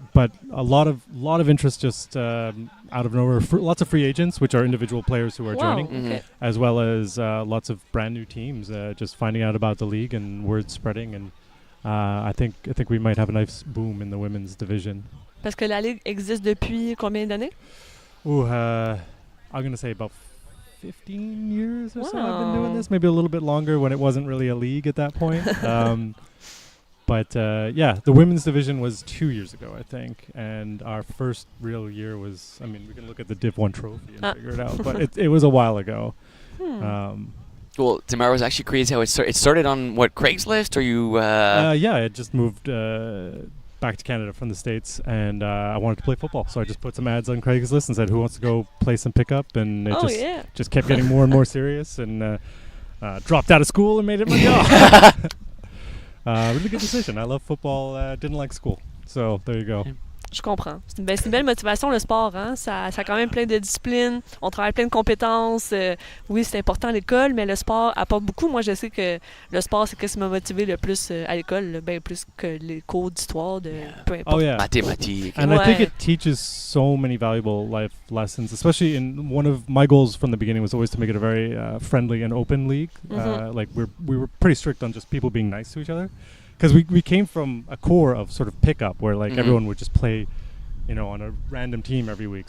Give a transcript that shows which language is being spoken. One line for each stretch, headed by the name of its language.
English: But a lot of interest just out of nowhere. Lots of free agents, which are individual players who are Wow, joining, okay. as well as lots of brand new teams just finding out about the league and word spreading. And I think we might have a nice boom in the women's division.
French: Parce que la Ligue existe depuis combien d'années?
English: Ooh, I'm gonna say about 15 years or so. I've been doing Wow. this, maybe a little bit longer when it wasn't really a league at that point. But yeah, the women's division was 2 years ago, I think, and our first real year was. I mean, we can look at the Div 1 trophy and figure it out, but it was a while ago. Well, tomorrow was actually crazy how it started on what, Craigslist, or you? Yeah, I just moved back to Canada from the States, and I wanted to play football, so I just put some ads on Craigslist and said, "Who wants to go play some pickup?" And it just kept getting more and more serious, and dropped out of school and made it my job. Really good decision. I love football. Didn't like school, so there you go.
French: Je comprends. C'est une belle motivation, le sport. Hein? Ça a quand même plein de disciplines. On travaille plein de compétences. Oui, c'est important à l'école, mais le sport apporte beaucoup. Moi, je sais que le sport, c'est ce qui m'a motivé le plus à l'école, bien plus que les cours d'histoire, peu importe.
English: Oh, yeah.
French: Mathématiques.
English: And I think it teaches so many valuable life lessons, especially in one of my goals from the beginning was always to make it a very friendly and open league. Like we were pretty strict on just people being nice to each other. Because we came from a core of sort of pickup where like everyone would just play, on a random team every week.